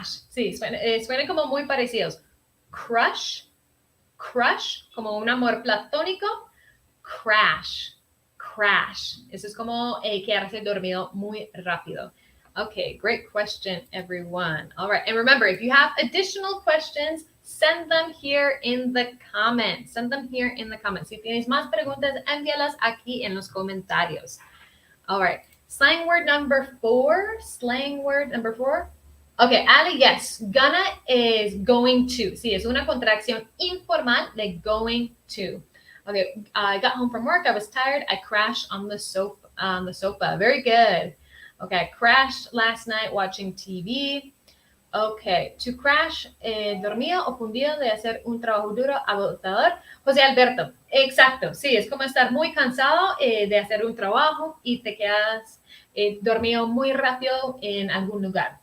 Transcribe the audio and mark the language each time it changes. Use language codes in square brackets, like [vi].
[es] Sí, suena como muy parecidos. Crush, como un amor platónico. Crash. Eso es como quedarse dormido muy rápido. [en] Okay, great question, everyone. All right, and remember, if you have additional questions, send them here in the comments. [es] Si tienes más preguntas, envíalas aquí en los comentarios. [en] All right, slang word number 4. Okay, Ali, yes, gonna is going to. [es] Sí, es una contracción informal de going to. [en] Okay, I got home from work. I was tired. I crashed on the sofa. Very good. Okay, I crashed last night watching TV. [es] Okay, to crash, dormido o fundido de hacer un trabajo duro, agotador. José Alberto, exacto. Sí, es como estar muy cansado de hacer un trabajo y te quedas dormido muy rápido en algún lugar.